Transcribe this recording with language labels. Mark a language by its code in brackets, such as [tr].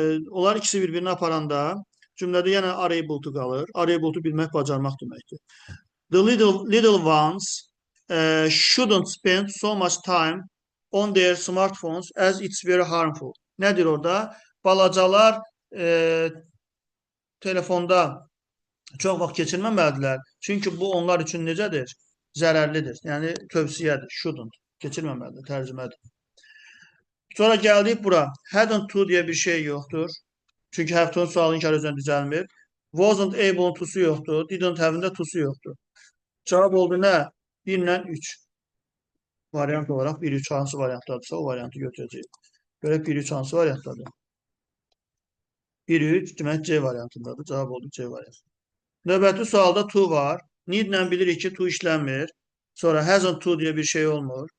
[az] Onlar ikisi bir-birini aparanda cümlədə yenə [en] are able to [az] qalır. [en] Are able to [az] bilmək, bacarmaq deməkdir. [en] The little ones shouldn't spend so much time on their smartphones as it's very harmful. [az] Nədir orada? Balacalar telefonda çox vaxt keçirməməlidirlər. Çünki bu onlar üçün necədir? Zərərlidir. Yəni tövsiyədir. Shouldn't. Keçirməməlidir. Tərcümədir. Sonra gəldik bura. [en] Hadn't to [az] diye bir şey yoxdur. Çünki have to'nun sualın inkar özündən düzəlmir. Wasn't able'ın to'su yoxdur. Didn't have'ın da to'su yoxdur. Cavab oldu nə? 1 ilə 3. Variant olarak 1-3 hansı variantlardırsa o variantı götürəcəyik. Görək 1-3 hansı variantlardır? 1-3 demək C variantındadır. Cavab oldu C variantı. Növbəti sualda to var. Need-lə bilirik ki, to işlənmir. Sonra [en] hasn't to [az] diye bir şey olmur.